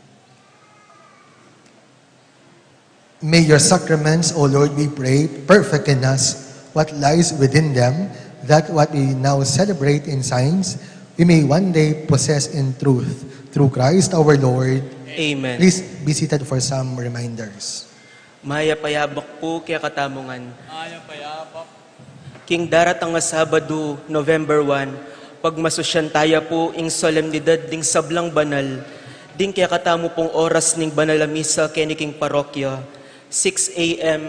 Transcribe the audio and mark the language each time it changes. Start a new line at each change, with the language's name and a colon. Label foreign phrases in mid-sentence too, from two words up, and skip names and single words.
English: May your sacraments, O Lord, we pray, perfect in us what lies within them, that what we now celebrate in signs, we may one day possess in truth. Through Christ our Lord. Amen. Please be seated for some reminders.
Pampanga: Maya payabak po kaya katamungan. King daratang nga Sabado, November 1, pagmasusyan taya po ing solemnidad ding sablang banal, ding kaya katamo pong oras ning banal a misa keniking parokya, 6 a.m.